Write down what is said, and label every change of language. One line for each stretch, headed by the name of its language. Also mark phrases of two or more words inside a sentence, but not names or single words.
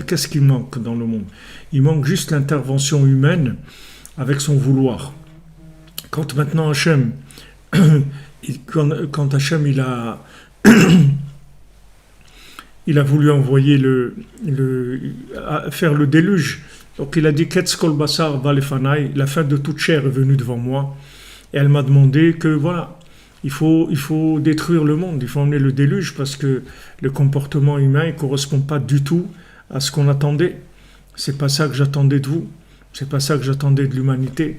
French: Qu'est-ce qui manque dans le monde ? Il manque juste l'intervention humaine avec son vouloir. Quand maintenant Hachem, quand Hachem il a voulu envoyer faire le déluge, donc il a dit
Hebrew: קץ כל בשר בא לפני,
French: la fin de toute chair est venue devant moi, et elle m'a demandé que voilà, il faut détruire le monde, il faut emmener le déluge parce que le comportement humain ne correspond pas du tout à ce qu'on attendait. C'est pas ça que j'attendais de vous, c'est pas ça que j'attendais de l'humanité.